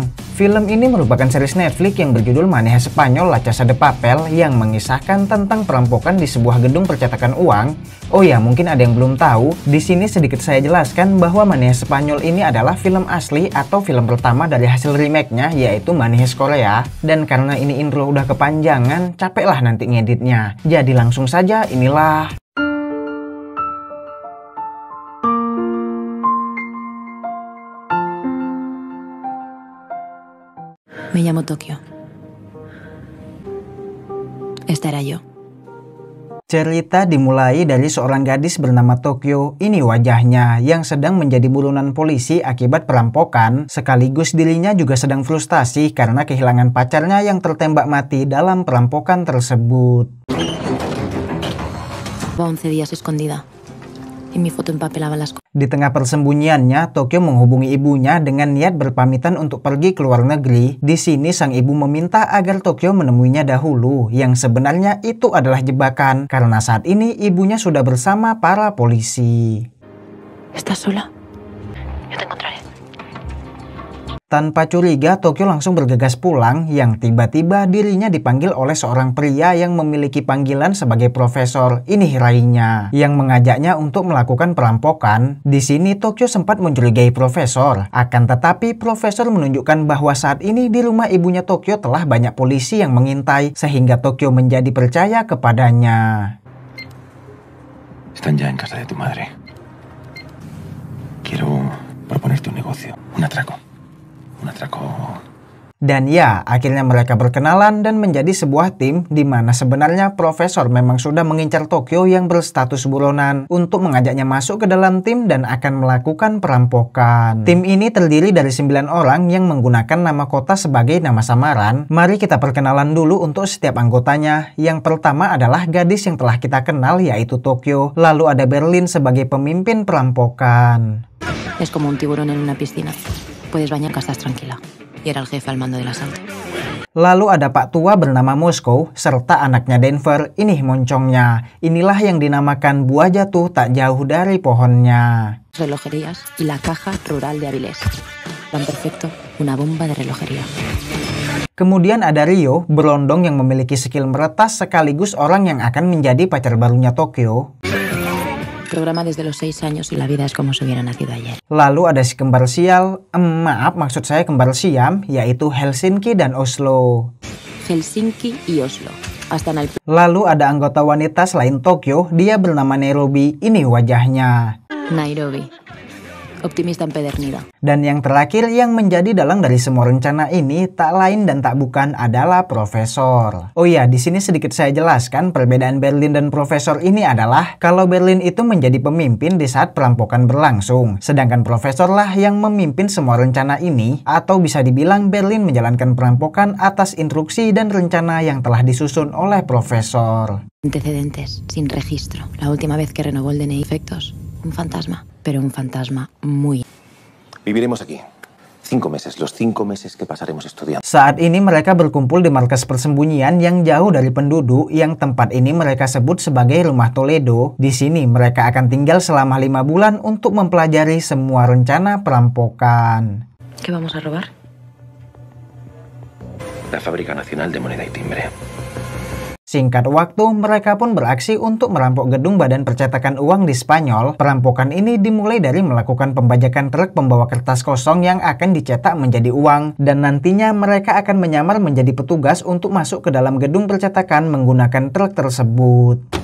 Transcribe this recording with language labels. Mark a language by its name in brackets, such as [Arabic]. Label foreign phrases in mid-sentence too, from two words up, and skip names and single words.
[Indonesian] Film ini merupakan series Netflix yang berjudul Maneja Spanyol La Casa de Papel yang mengisahkan tentang perampokan di sebuah gedung percetakan uang. Oh ya, mungkin ada yang belum tahu, di sini sedikit saya jelaskan bahwa Maneja Spanyol ini adalah film asli atau film pertama dari hasil remake-nya, yaitu Maneja Korea. Dan karena ini intro udah kepanjangan, capek lah nanti ngeditnya. Jadi langsung saja, inilah [Spanish] Me llamo Tokio. Esta era yo. [Indonesian] Cerita dimulai dari seorang gadis bernama Tokio. Ini wajahnya yang sedang menjadi buronan polisi akibat perampokan. Sekaligus dirinya juga sedang frustasi karena kehilangan pacarnya yang tertembak mati dalam perampokan tersebut. [Spanish] 11 días escondida. Y mi foto empapelaba las cosas. [Indonesian] Di tengah persembunyiannya, Tokio menghubungi ibunya dengan niat berpamitan untuk pergi ke luar negeri. Di sini sang ibu meminta agar Tokio menemuinya dahulu, yang sebenarnya itu adalah jebakan karena saat ini ibunya sudah bersama para polisi. [Spanish] ¿Estás sola? Yo te encontraré. [Indonesian] Tanpa curiga, Tokio langsung bergegas pulang, yang tiba-tiba dirinya dipanggil oleh seorang pria yang memiliki panggilan sebagai profesor. Ini Rainya, yang mengajaknya untuk melakukan perampokan. Di sini Tokio sempat mencurigai profesor, akan tetapi profesor menunjukkan bahwa saat ini di rumah ibunya Tokio telah banyak polisi yang mengintai, sehingga Tokio menjadi percaya kepadanya. [Spanish] Están ya en casa de tu madre. Quiero proponerte un negocio, un atraco. [Indonesian] Dan ya, akhirnya mereka berkenalan dan menjadi sebuah tim di mana sebenarnya profesor memang sudah mengincar Tokio yang berstatus buronan untuk mengajaknya masuk ke dalam tim dan akan melakukan perampokan. Tim ini terdiri dari 9 orang yang menggunakan nama kota sebagai nama samaran. Mari kita perkenalan dulu untuk setiap anggotanya. Yang pertama adalah gadis yang telah kita kenal, yaitu Tokio. Lalu ada Berlin sebagai pemimpin perampokan. [Spanish] Es como un tiburón en una piscina. Puedes bañar que estás tranquila. Y era el jefe al mando del asalto. [Indonesian] Lalu ada Pak Tua bernama Moskow serta anaknya Denver, ini moncongnya. Inilah yang dinamakan buah jatuh tak jauh dari pohonnya. [Spanish] Relojerías y la caja rural de Avilés. Plan perfecto, una bomba de relojería. [Indonesian] Kemudian ada Rio, berondong yang memiliki skill meretas sekaligus orang yang akan menjadi pacar barunya Tokio. [Spanish] Programa desde los 6 años y la vida es como si hubiera nacido ayer. [Indonesian] Lalu ada si kembar sial, maksud saya kembar siam, yaitu Helsinki dan Oslo. [Spanish] Helsinki y Oslo. Hasta en el... [Indonesian] Lalu ada anggota wanita selain Tokio, dia bernama Nairobi, ini wajahnya. Nairobi. [Spanish] Optimista empedernida. [Indonesian] Dan yang terakhir yang menjadi dalang dari semua rencana ini tak lain dan tak bukan adalah profesor. Oh ya, di sini sedikit saya jelaskan perbedaan Berlin dan profesor ini adalah kalau Berlin itu menjadi pemimpin di saat perampokan berlangsung, sedangkan profesor lah yang memimpin semua rencana ini, atau bisa dibilang Berlin menjalankan perampokan atas instruksi dan rencana yang telah disusun oleh profesor. [Spanish] Antecedentes, sin registro. La última vez que renovó el DNI, efectos, un fantasma. Pero un fantasma muy... Viviremos aquí 5 meses, los 5 meses que pasaremos estudiando. [Indonesian] Saat ini mereka berkumpul di markas persembunyian yang jauh dari penduduk, yang tempat ini mereka sebut sebagai Rumah Toledo. Di sini mereka akan tinggal selama 5 bulan untuk mempelajari semua rencana perampokan. [Spanish] ¿Qué vamos a robar? La Fábrica Nacional de Moneda y Timbre. [Indonesian] Singkat waktu, mereka pun beraksi untuk merampok gedung badan percetakan uang di Spanyol. Perampokan ini dimulai dari melakukan pembajakan truk pembawa kertas kosong yang akan dicetak menjadi uang. Dan nantinya mereka akan menyamar menjadi petugas untuk masuk ke dalam gedung percetakan menggunakan truk tersebut.